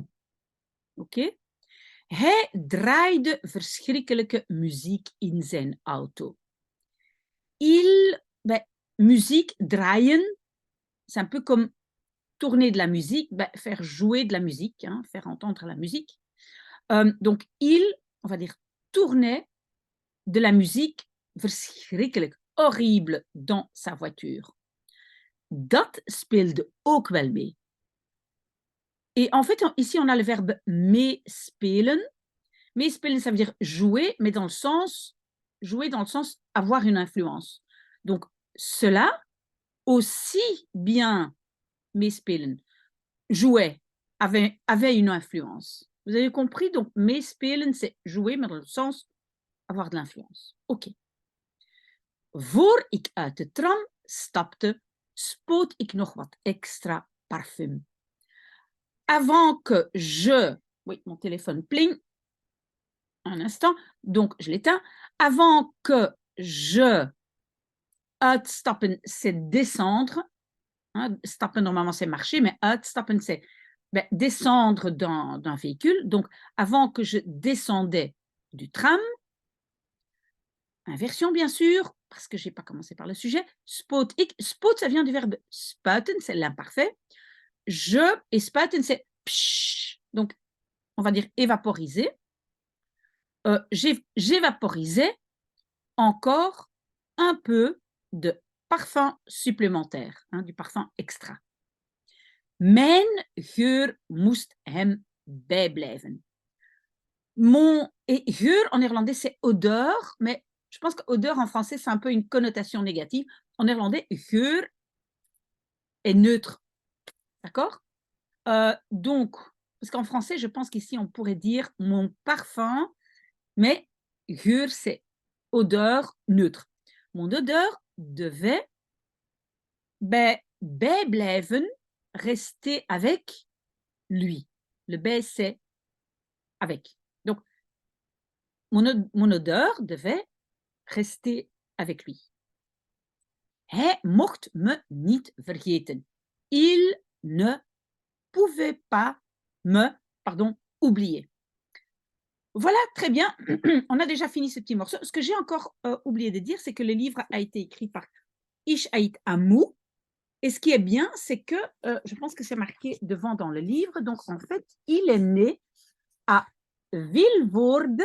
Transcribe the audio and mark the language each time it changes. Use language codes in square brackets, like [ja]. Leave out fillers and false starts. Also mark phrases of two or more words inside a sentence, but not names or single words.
[fr] OK? [nl] Hij draaide verschrikkelijke muziek in zijn auto. Muziek draaien, [fr] c'est un peu comme tourner de la musique, faire jouer de la musique, hein, faire entendre la musique. Donc, il, on va dire, tournait de la musique verschrikkelijk, horrible dans sa voiture. [nl] Dat speelde ook wel mee. [fr] Et en fait, ici, on a le verbe meespelen. Meespelen, ça veut dire jouer, mais dans le sens, jouer dans le sens avoir une influence. Donc, cela, aussi bien meespelen, jouait, avait une influence. Vous avez compris? Donc, meespelen, c'est jouer, mais dans le sens avoir de l'influence. OK. [nl] Voor ik uit de tram stapte, spoot ik nog wat extra parfum. [fr] Avant que je... Oui, mon téléphone pling. Un instant. Donc, je l'éteins. Avant que je... Uitstappen, c'est descendre. Hein, stappen, normalement, c'est marcher, mais uitstappen, c'est descendre d'un véhicule. Donc, avant que je descendais du tram, inversion, bien sûr, parce que je n'ai pas commencé par le sujet. [nl] Spoot ik. [fr] Spoot, ça vient du verbe spuiten, c'est l'imparfait. Je et spuiten, c'est psh. Donc, on va dire évaporiser. J'évaporisais encore un peu de parfum supplémentaire, hein, du parfum extra. [nl] Mijn geur moest hem bijblijven. [fr] Et geur en néerlandais, c'est odeur, mais je pense que odeur en français, c'est un peu une connotation négative. En néerlandais, geur est neutre. D'accord? Donc, parce qu'en français, je pense qu'ici, on pourrait dire mon parfum, mais geur, c'est odeur neutre. Mon odeur devait bijblijven, rester avec lui. Le bij, c'est avec. Donc, mon odeur devait rester avec lui. [nl] Hij mocht me niet vergeten. [fr] Il ne pouvait pas me, oublier. Voilà, très bien. On a déjà fini ce petit morceau. Ce que j'ai encore oublié de dire, c'est que le livre a été écrit par Ish Ait Amou. Et ce qui est bien, c'est que, je pense que c'est marqué devant dans le livre, donc en fait, il est né à Vilvoorde.